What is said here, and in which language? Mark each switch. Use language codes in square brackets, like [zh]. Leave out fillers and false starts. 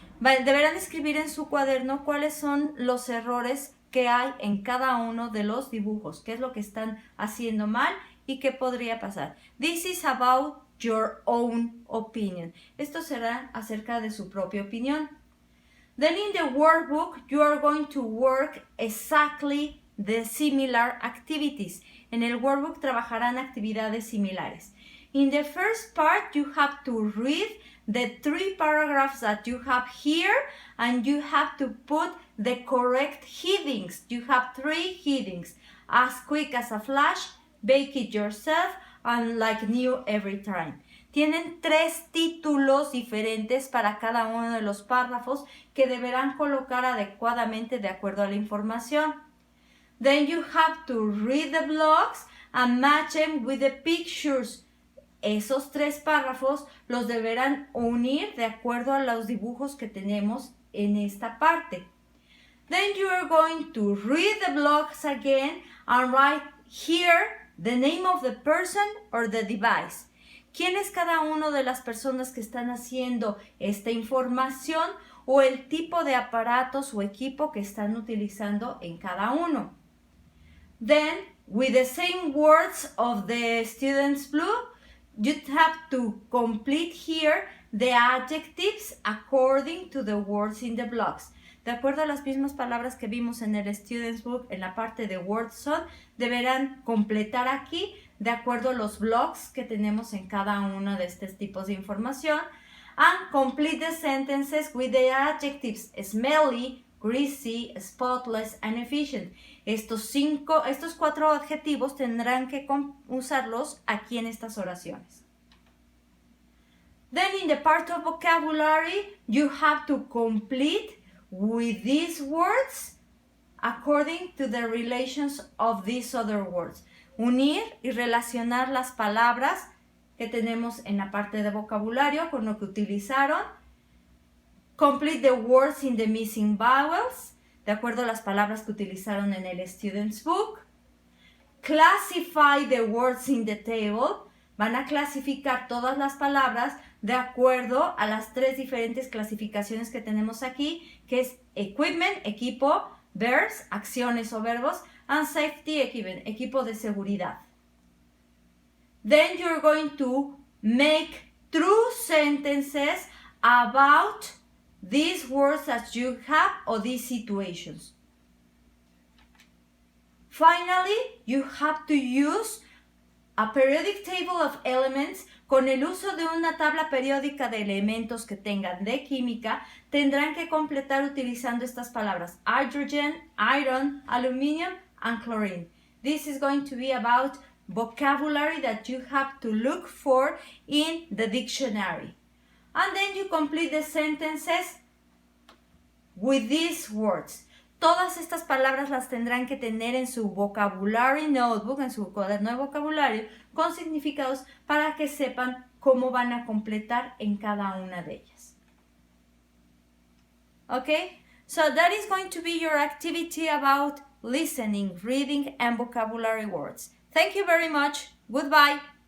[es] Deberán escribir en su cuaderno cuáles son los errores que hay en cada uno de los dibujos, qué es lo que están haciendo mal y qué podría pasar. [en] This is about your own opinion. [es] Esto será acerca de su propia opinión. [en] Then in the workbook, you are going to work exactly the similar activities. [es] En el workbook trabajarán actividades similares. [en] In the first part, you have to read the 3 paragraphs that you have here and you have to put the correct headings. You have 3 headings. As quick as a flash, bake it yourself, and like new every time. [es] Tienen 3 títulos diferentes para cada uno de los párrafos que deberán colocar adecuadamente de acuerdo a la información. [en] Then you have to read the blocks and match them with the pictures. [es] Esos 3 párrafos los deberán unir de acuerdo a los dibujos que tenemos en esta parte. [en] Then you are going to read the blocks again and write here the name of the person or the device. [es] ¿Quién es cada una de las personas que están haciendo esta información o el tipo de aparatos o equipo que están utilizando en cada uno? [en] Then, with the same words of the student's blue, you have to complete here the adjectives according to the words in the blocks. [es] De acuerdo a las mismas palabras que vimos en el Student's Book, en la parte de Words Son, deberán completar aquí de acuerdo a los blocks que tenemos en cada uno de estos tipos de información. [en] And complete the sentences with the adjectives smelly, greasy, spotless, and efficient. [es] Estos 4 adjetivos tendrán que usarlos aquí en estas oraciones. [en] Then in the part of vocabulary, you have to complete with these words according to the relations of these other words. [es] Unir y relacionar las palabras que tenemos en la parte de vocabulario con lo que utilizaron. [en] Complete the words in the missing vowels, [es] de acuerdo a las palabras que utilizaron en el Student's Book. [en] Classify the words in the table. [es] van a clasificar todas las palabras de acuerdo a las 3 diferentes clasificaciones que tenemos aquí, que es equipment, equipo, verbs, acciones o verbos, [en] and safety equipment, [es] equipo de seguridad. [en] Then you're going to make true sentences about these words that you have or these situations. Finally, you have to use a periodic table of elements. [es] Con el uso de una tabla periódica de elementos que tengan de química, tendrán que completar utilizando estas palabras: hydrogen, iron, aluminum, and chlorine. [en] This is going to be about vocabulary that you have to look for in the dictionary. And then you complete the sentences with these words. [es] Todas estas palabras las tendrán que tener en su [en] vocabulary notebook, [es] en su cuaderno de vocabulario, con significados para que sepan cómo van a completar en cada una de ellas. [en] Okay? So that is going to be your activity about listening, reading, and vocabulary words. Thank you very much. Goodbye.